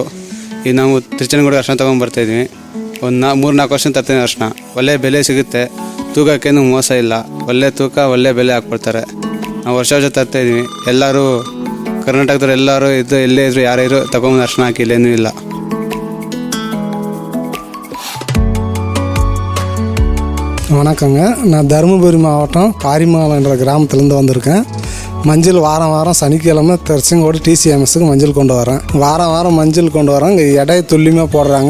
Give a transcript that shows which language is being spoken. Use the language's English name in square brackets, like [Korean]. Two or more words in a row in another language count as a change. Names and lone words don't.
[Kannada] ಈಗ ನಾವು ತಿರುಚನಗೂಡಿಗೆ ಅರ್ಶಿನ ತೊಗೊಂಡ್ಬರ್ತಾಯಿದ್ವಿ. ಒಂದು 3-4 ವರ್ಷ ತರ್ತೀನಿ ಅರ್ಶಿನ. ಒಳ್ಳೆ ಬೆಲೆ ಸಿಗುತ್ತೆ, ತೂಕಕ್ಕೇನು ಮೋಸ ಇಲ್ಲ, ಒಳ್ಳೆ ತೂಕ ಒಳ್ಳೆ ಬೆಲೆ ಹಾಕ್ಕೊಡ್ತಾರೆ. ನಾವು ವರ್ಷ ತರ್ತಾಯಿದ್ವಿ. ಎಲ್ಲರೂ ಕರ್ನಾಟಕದವ್ರು ಎಲ್ಲರೂ ಎಲ್ಲೇ ಇದ್ರು ಯಾರೇ ಇದ್ರು ತಗೊಂಬಂದು ಅರ್ಶಿನ ಹಾಕಿ ಇಲ್ಲೇನೂ ಇಲ್ಲ. [Tamil] வணக்கங்க. நான் தருமபுரி மாவட்டம் காரிமங்கலம்ன்ற கிராமத்துலேருந்து வந்திருக்கேன். மஞ்சள் வாரம் வாரம் சனிக்கிழமை திருச்செங்கோடு டிசிஎம்எஸ்க்கு மஞ்சள் கொண்டு வரேன். வாரம் வாரம் மஞ்சள் கொண்டு வரேன். இங்கே எடையை துல்லியமாக போடுறாங்க.